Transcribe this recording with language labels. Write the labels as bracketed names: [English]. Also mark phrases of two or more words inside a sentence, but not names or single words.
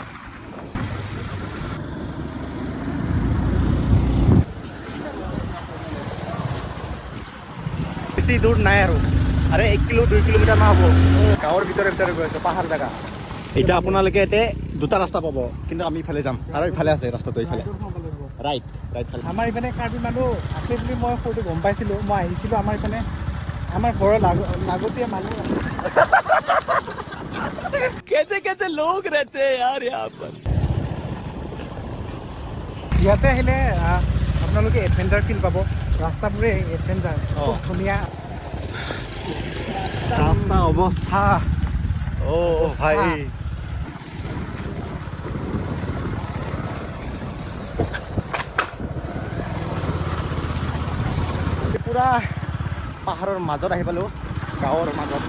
[Assamese] বেছি দূৰ নাই আৰু 1-2 কিলোমিটাৰ মান হ'ব। গাঁৱৰ ভিতৰে ভিতৰে গৈ আছোঁ, পাহাৰ জেগা। এতিয়া আপোনালোকে ইয়াতে দুটা ৰাস্তা পাব, কিন্তু আমি ইফালে যাম আৰু ইফালে আছে ৰাস্তাটো, ইফালে ৰাইট ফালে। আমাৰ ইপিনে কাৰ্বি মানুহ আছে বুলি মই সৰুতে গম পাইছিলোঁ। মই আহিছিলোঁ আমাৰ ইপিনে, আমাৰ ঘৰৰ লাগতীয়া মানুহ [Hindi] कैसे कैसे लोग रहते हैं यार यहाँ पर। [Assamese] ইয়াতে আহিলে আপোনালোকে এডভেঞ্চাৰ ফিল পাব। ৰাস্তাবোৰে এডভেঞ্চাৰ, খুব ধুনীয়া ৰাস্তা অৱস্থা। অ' ভাই, পুৰা পাহাৰৰ মাজত আহি পালোঁ, গাঁৱৰ মাজত।